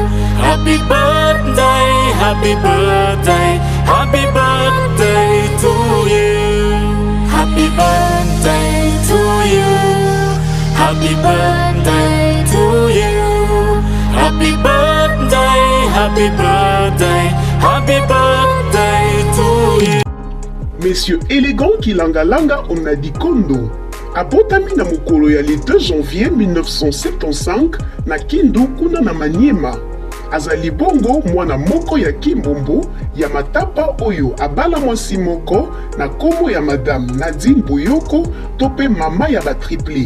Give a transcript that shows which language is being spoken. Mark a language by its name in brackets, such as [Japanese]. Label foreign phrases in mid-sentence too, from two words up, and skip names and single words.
[English] Happy birthday, happy birthday, happy birthday to you. Happy birthday to you. Happy birthday to you. Happy birthday, happy birthday, happy birthday to you. [Lingala] Monsieur élégant Kilanga-Langa Onadikondo abotami na mokolo ya [French] le 2 janvier 1975 [Lingala] na Kindu kuna na Maniema. Azali bongo mwana moko ya Kimbombo ya Matapa oyo abala mwasi moko na kombo ya Madame Nadine Boyoko tope mama ya batriplé.